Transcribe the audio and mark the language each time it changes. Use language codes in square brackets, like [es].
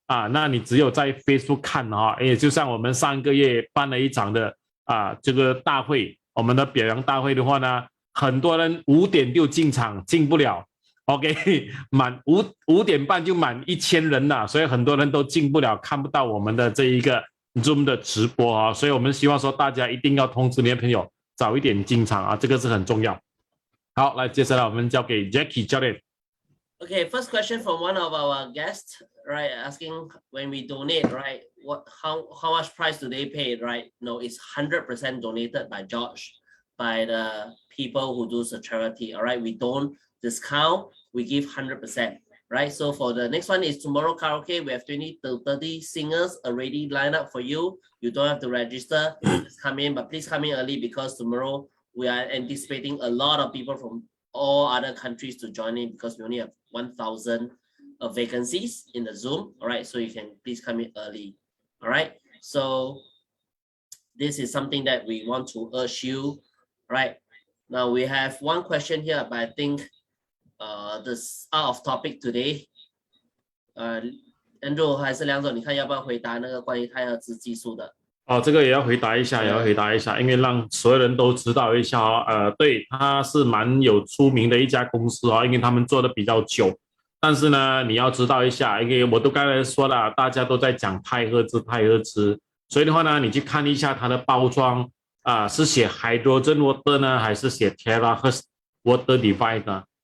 [zh] 那你只有在 Facebook 看就像我们上个月办了一场的这个大会，我们的表扬大会的话呢，很多人5点就进场，进不了 OK 满5点半就满1000人了，所以很多人都进不了，看不到我们的这一个 Zoom 的直播所以我们希望说大家一定要通知你的朋友早一点进场这个是很重要。好，来接下来我们交给 Jackie 教练。 [en] Okay, first question from one of our guests, right? Asking when we donate, right? How much price do they pay, right? No, it's 100% donated by George, by the people who do the charity. All right, we don't discount, we give 100%. Right, so for the next one is tomorrow karaoke. We have 20 to 30 singers already lined up for you. You don't have to register, just come in, but please come in early because tomorrow we are anticipating a lot of people from all other countries to join in because we only have 1,000 vacancies in the Zoom. All right, so you can please come in early. All right, so this is something that we want to urge you. Right, now we have one question here, but I think this out of topic today. [zh] Andrew 还是梁总，你看要不要回答那个关于太赫兹技术的？这个也要回答一下，因为让所有人都知道一下对，它是蛮有出名的一家公司因为他们做的比较久，但是呢，你要知道一下，因为我都刚才说了，大家都在讲太赫兹，所以的话呢，你去看一下它的包装是写 hydrogen water 呢，还是写 terahertz water device 呢？